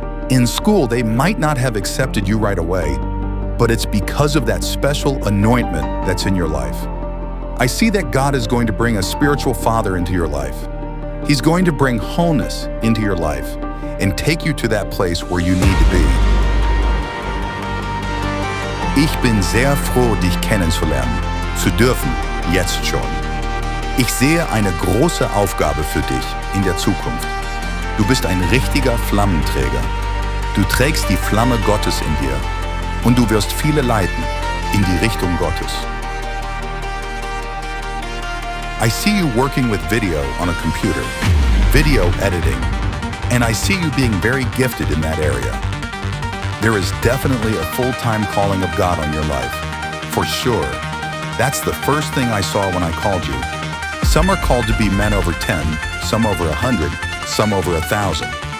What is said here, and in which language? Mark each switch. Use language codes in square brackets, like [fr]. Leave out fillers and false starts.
[en] In school, they might not have accepted you right away, but it's because of that special anointment that's in your life. I see that God is going to bring a spiritual father into your life. He's going to bring wholeness into your life and take you to that place where you need to be. [de] Ich bin sehr froh, dich kennenzulernen, zu dürfen, jetzt schon. Ich sehe eine große Aufgabe für dich in der Zukunft. Du bist ein richtiger Flammenträger. Du trägst die Flamme Gottes in dir und du wirst viele leiten in die Richtung Gottes. [en] I see you working with video on a computer, video editing, and I see you being very gifted in that area. There is definitely a full-time calling of God on your life, for sure. That's the first thing I saw when I called you. Some are called to be men over 10, some over 100, some over 1,000.